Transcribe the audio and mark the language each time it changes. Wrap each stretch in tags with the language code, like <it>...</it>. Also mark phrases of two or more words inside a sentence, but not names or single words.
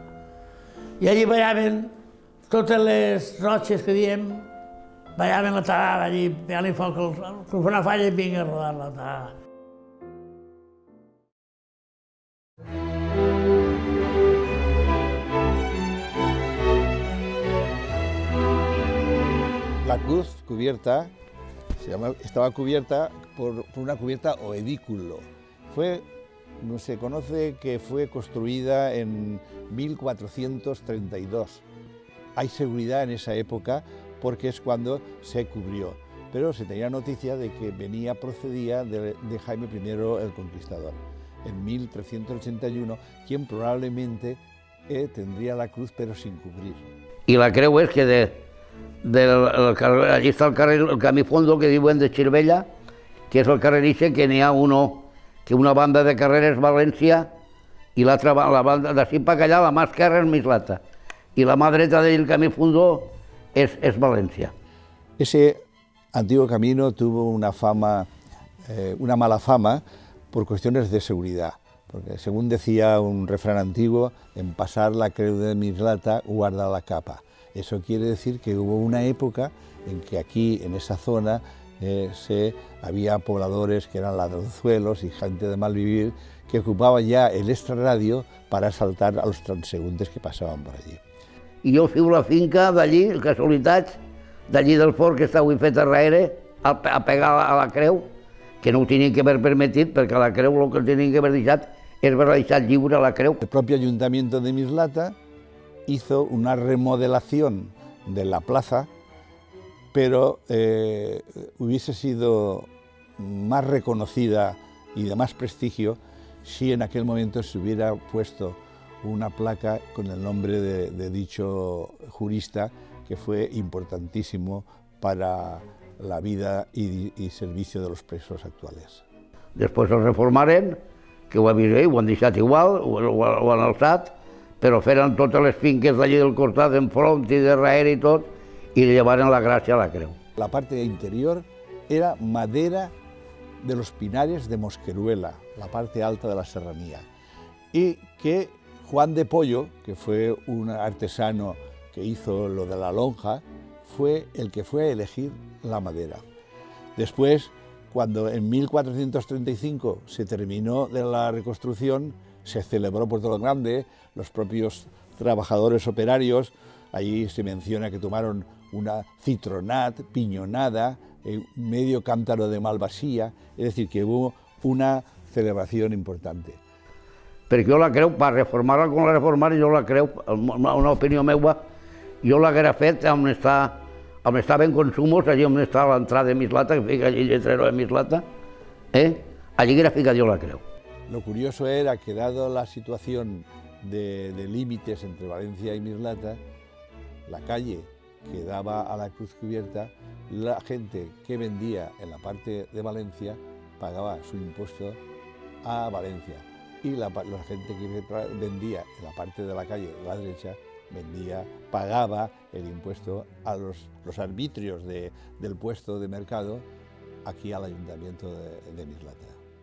<ca>I allí ballaven totes les rotxes que diem, ballaven la tarada allí, pegant-li foc, com una falla i vinga a rodar la tarada.</ca> <es>La cruz cubierta estaba cubierta por una cubierta o edículo. Se conoce que fue construida en 1432. Hay seguridad en esa época porque es cuando se cubrió, pero se tenía noticia de que procedía de Jaime I el Conquistador, en 1381, quien probablemente tendría la cruz pero sin cubrir.</es> <ca>I la creu és que allí està el camí fondo que diuen de Xirvella, que és el carrer Ixe, que n'hi ha una banda de carrer és València i l'altra banda d'ací per allà, la mà esquerra és Mislata i la mà dreta del camí fondo es Valencia.</ca> <es>Ese antiguo camino tuvo una mala fama por cuestiones de seguridad, porque según decía un refrán antiguo,</es> <ca>en pasar la creu de Mislata guarda la capa.</ca> <es>Eso quiere decir que hubo una época en que aquí, en esa zona, había pobladores que eran ladronzuelos y gente de mal vivir que ocupaban ya el extrarradio para asaltar a los transeúntes que pasaban por allí.</es> <ca>I jo fiu la finca d'allí, casualitats, d'allí del fort que està avui fet a darrere, a pegar a la creu, que no ho tenien que haver permetit, perquè a la creu el que tenien que haver deixat és haver deixat lliure a la creu.</ca> <es>El propio Ayuntamiento de Mislata hizo una remodelación de la plaza, pero hubiese sido más reconocida y de más prestigio si en aquel momento se hubiera puesto una placa con el nombre de dicho jurista, que fue importantísimo para la vida y servicio de los presos actuales.</es> <ca>Després el reformaren, que ho han deixat igual, ho han alçat, però feren totes les finques d'allí del costat, enfront i darrere i tot, i li llevaren la gràcia a la creu.</ca> <es>La parte interior era madera de los pinares de Mosqueruela, la parte alta de la serranía, y que Juan de Pollo, que fue un artesano que hizo lo de la lonja, fue el que fue a elegir la madera. Después, cuando en 1435 se terminó de la reconstrucción, se celebró por todo lo grande, los propios trabajadores operarios, allí se menciona que tomaron una citronat, piñonada, medio cántaro de malvasía, es decir, que hubo una celebración importante.</es> <ca>perquè jo la creu, per reformar-la com la reformar, jo la creu, una opinió meva, jo l'haguera fet on estaven consumos, allí on està l'entrada de Mislata, que fica allí lletrero de Mislata, allí haguera ficat jo la creu.</ca> <es>Lo curioso era que, dado la situación de límites entre Valencia y Mislata, la calle que daba a la Cruz Cubierta, la gente que vendía en la parte de Valencia pagaba su impuesto a Valencia, y la gente que vendía en la parte de la calle de la derecha pagaba el impuesto a los arbitrios del puesto de mercado aquí al Ayuntamiento de Mislata.</es>